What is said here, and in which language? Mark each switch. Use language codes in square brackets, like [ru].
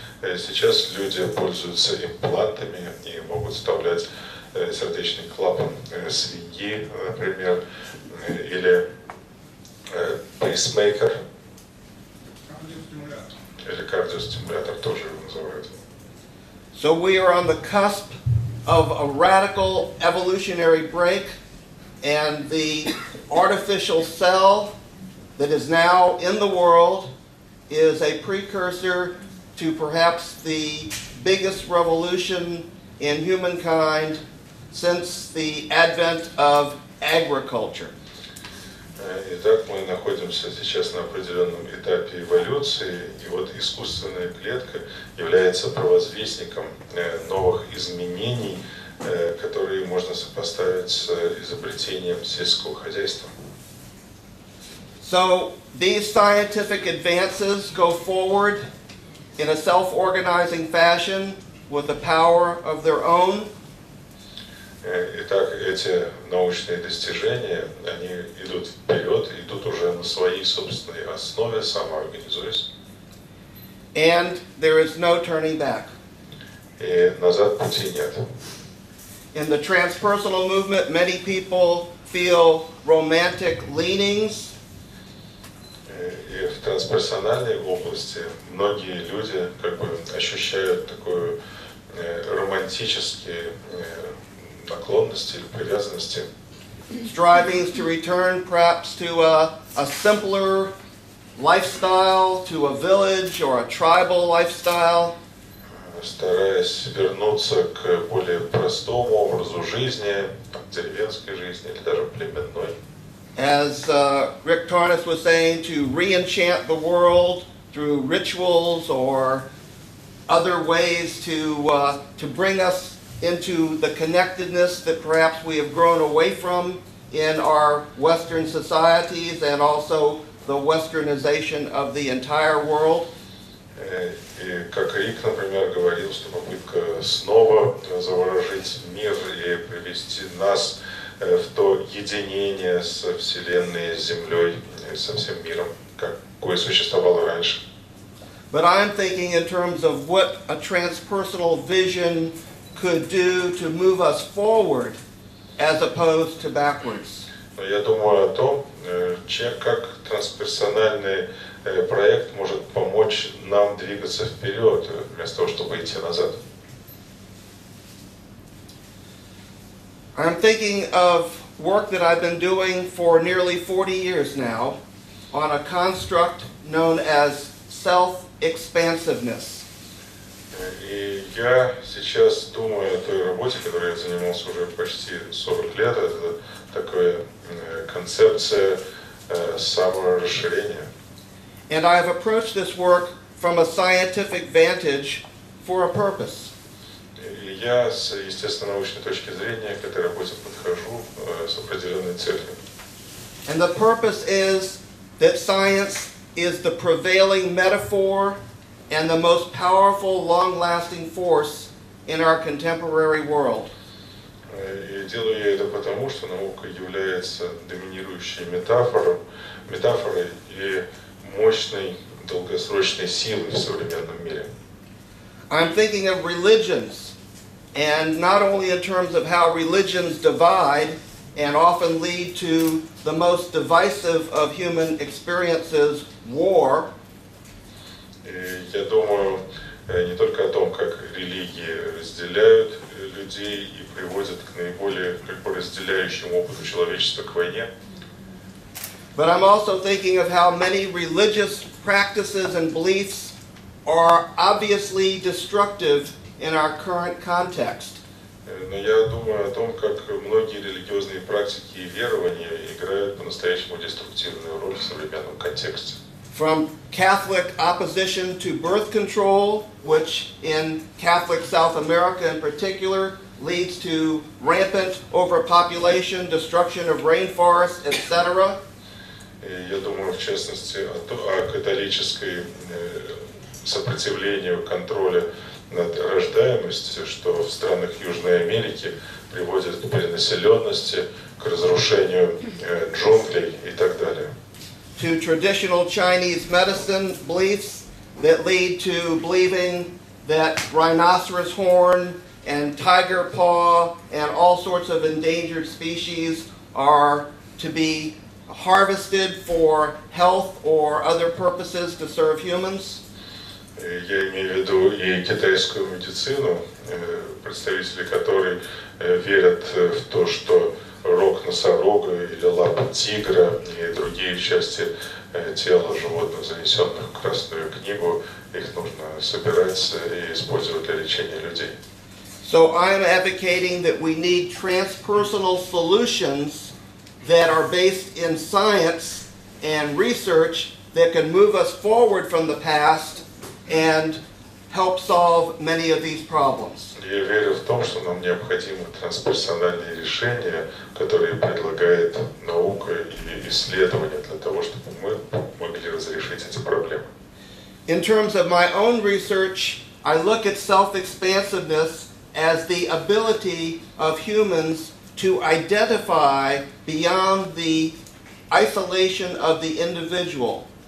[ru] Сейчас люди пользуются имплантами и могут вставлять сердечный клапан свиньи, например, или пейсмейкер, или кардиостимулятор тоже его называют. [en] So we are on the cusp of a radical evolutionary break, and the artificial cell that is now in the world is a precursor to perhaps the biggest revolution in humankind since the advent of agriculture. [ru] Итак, мы находимся сейчас на определенном этапе эволюции, и вот искусственная клетка является провозвестником новых изменений, которые можно сопоставить с изобретением сельского хозяйства. [en] So these scientific advances go forward in a self-organizing fashion with the power of their own. [ru] Итак, эти научные достижения, они идут вперед, идут уже на своей собственной основе, самоорганизуясь. [en] And there is no turning back. [ru] И назад пути нет. [en] In the transpersonal movement, many people feel romantic leanings. [ru] И в трансперсональной области многие люди как бы ощущают такую романтические наклонности или привязанности. [en] Strivings to return perhaps to a simpler lifestyle, to a village or a tribal lifestyle. [ru] Стараясь вернуться к более простому образу жизни, деревенской жизни или даже племенной. [en] As Rick Tarnas was saying, to re-enchant the world through rituals or other ways to bring us into the connectedness that perhaps we have grown away from in our Western societies and also the westernization of the entire world. [ru] И как Рик, например, говорил, что попытка снова заворожить мир и привести нас в то единение со Вселенной, с Землей, со всем миром, какое существовало раньше. [en] But I'm thinking in terms of what a transpersonal vision could do to move us forward as opposed to backwards. [ru] Но я думаю о том, как трансперсональный проект может помочь нам двигаться вперед, вместо того, чтобы идти назад. [en] I'm thinking of work that I've been doing for nearly 40 years now on a construct known as self-expansiveness. [ru] И я сейчас думаю о той работе, которой я занимался уже почти 40 лет. Это такая концепция саморасширения. [en] And I have approached this work from a scientific vantage for a purpose. [ru] И я с естественно-научной точки зрения к этой работе подхожу с определенной целью. [en] And the purpose is that science is the prevailing metaphor and the most powerful, long-lasting force in our contemporary world. [ru] И делаю я это потому, что наука является доминирующей метафорой и мощной долгосрочной силой в современном мире. [en] I'm thinking of religions, and not only in terms of how religions divide and often lead to the most divisive of human experiences, war. [ru] Я думаю не только о том, как религии разделяют людей и приводят к наиболее разделяющему опыту человечества к войне. [en] But I'm also thinking of how many religious practices and beliefs are obviously destructive in our current context. [ru] Но я думаю о том, как многие религиозные практики и верования играют по-настоящему деструктивную роль в современном контексте. [en] From Catholic opposition to birth control, which in Catholic South America in particular leads to rampant overpopulation, destruction of rainforests, etc. [ru] Я думаю, в частности, о католической сопротивлению контроля над рождаемостью, что в странах Южной Америки приводит к перенаселенности, к разрушению джунглей и так далее. [en] To traditional Chinese medicine beliefs that lead to believing that rhinoceros horn and tiger paw and all sorts of endangered species are to be harvested for health or other purposes to serve humans. [ru] Я имею в виду и китайскую медицину, представители которой верят в то, что рог носорога или лапа тигра и другие части тела животных, занесенных в Красную книгу, их нужно собирать и использовать для лечения людей. [en] So I am advocating that we need transpersonal solutions that are based in science and research that can move us forward from the past and help solve many of these problems. [ru] Я верю в том, что нам необходимы трансперсональные решения, которые предлагает наука и исследования для того, чтобы мы могли разрешить эти проблемы. [en] In terms of my own research, I look at self-expansiveness as the ability of humans to identify beyond the isolation of the individual.